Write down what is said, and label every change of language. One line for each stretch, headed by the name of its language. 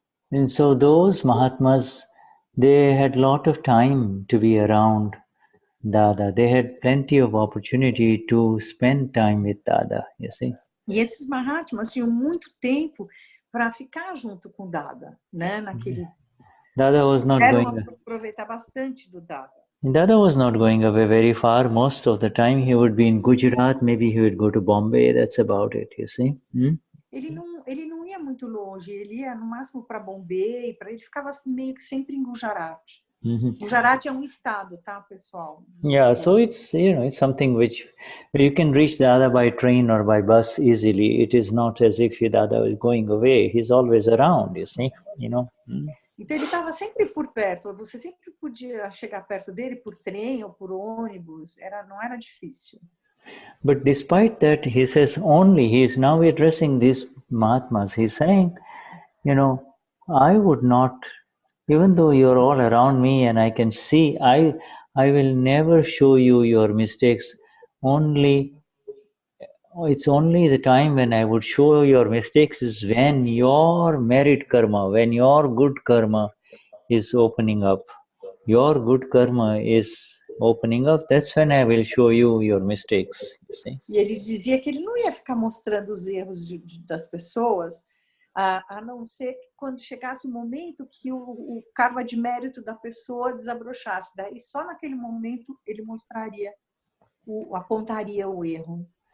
English: And so those Mahatmas, they had a lot of time to be around Dada. They had plenty of opportunity to spend time with Dada, you see.
Portuguese: E esses Mahatmas tinham muito tempo para ficar junto com Dada, né?
English: Dada was not
Portuguese: Quero
English: going.
Portuguese: aproveitar bastante do Dada.
English: Dada was not going away very far. Most of the time he would be in Gujarat. Maybe he would go to Bombay. That's about it. You see.
Portuguese: Ele não ia muito longe. Ele ia no máximo para Bombay. Ele ficava meio que sempre em Gujarat. Gujarat é um estado, tá, pessoal?
English: Yeah, so it's it's something which you can reach Dada by train or by bus easily. It is not as if your Dada is going away. He's always around, you see,
Portuguese: Então ele estava sempre por perto. Você sempre podia chegar perto dele por trem ou por ônibus. Não era difícil.
English: But despite that, he says he is now addressing these Mahatmas. He's saying, I would not. Even though you're all around me and I can see, I will never show you your mistakes. It's only the time when I would show your mistakes is when your merit karma, when your good karma is opening up. Your good karma is opening up. That's when I will show you your mistakes. You see?
Portuguese: E ele dizia que ele não ia ficar mostrando os erros das pessoas, a não ser que quando chegasse o momento que o karma de mérito da pessoa desabrochasse. Daí só naquele momento ele mostraria, apontaria o erro.